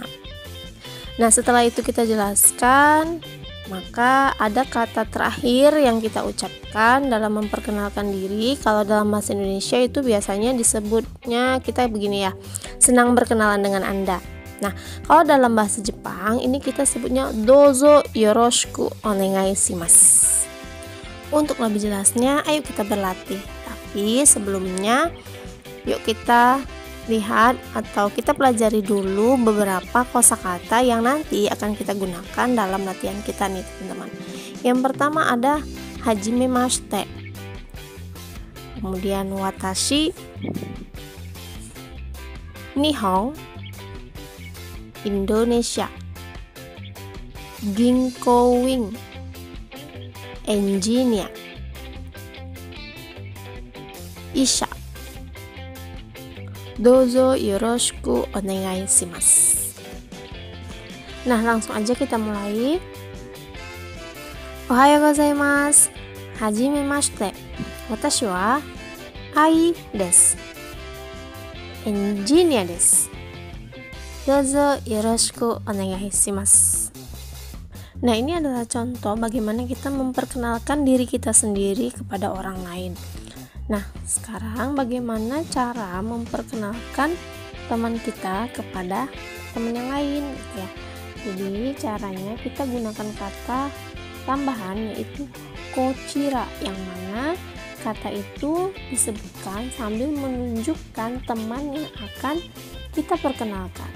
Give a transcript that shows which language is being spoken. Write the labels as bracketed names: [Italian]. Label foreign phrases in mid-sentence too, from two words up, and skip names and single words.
[Indonesian] Nah, setelah itu kita jelaskan, maka ada kata terakhir yang kita ucapkan dalam memperkenalkan diri. Kalau dalam bahasa Indonesia itu biasanya disebutnya kita begini ya, senang berkenalan dengan Anda. Nah, kalau dalam bahasa Jepang ini kita sebutnya [Japanese] どうぞよろしくお願いします. [Indonesian] Untuk lebih jelasnya, ayo kita berlatih. Tapi sebelumnya, yuk kita lihat atau kita pelajari dulu beberapa kosakata yang nanti akan kita gunakan dalam latihan kita nih teman-teman. Yang pertama ada hajimemashite. [Japanese] Kemudian watashi, nihon, Indonesia, ginko wing, engineer, isha, どうぞよろしくお願いします. [Indonesian] Nah, langsung aja kita mulai. [Japanese] おはようございます、はじめまして、私はAiです、engineerです、どうぞよろしくお願いします. [Indonesian] Nah, ini adalah contoh bagaimana kita memperkenalkan diri kita sendiri kepada orang lain. Nah, sekarang bagaimana cara memperkenalkan teman kita kepada teman yang lain gitu ya. Jadi caranya kita gunakan kata tambahan yaitu kochira, yang mana kata itu disebutkan sambil menunjukkan teman yang akan kita perkenalkan.